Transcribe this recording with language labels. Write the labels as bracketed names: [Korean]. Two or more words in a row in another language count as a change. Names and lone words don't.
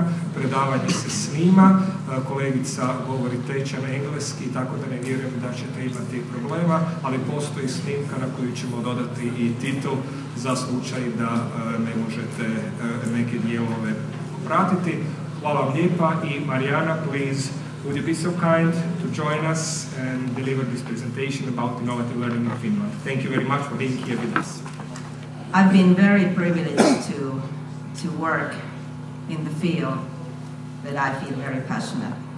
[Croatian] Predavanje se snima, kolegica govori tečan engleski, tako da ne vjerujem da ćete imati problema, ali postoji snimka na koju ćemo dodati i titl za slučaj da ne možete neke dijelove pratiti. Hvala vam lijepa i Marianna, [English] please, would you be so kind to join us and deliver this presentation about innovative learning in Finland. Thank you very much for being here with us. I've been very privileged to work in the field that I feel very passionate.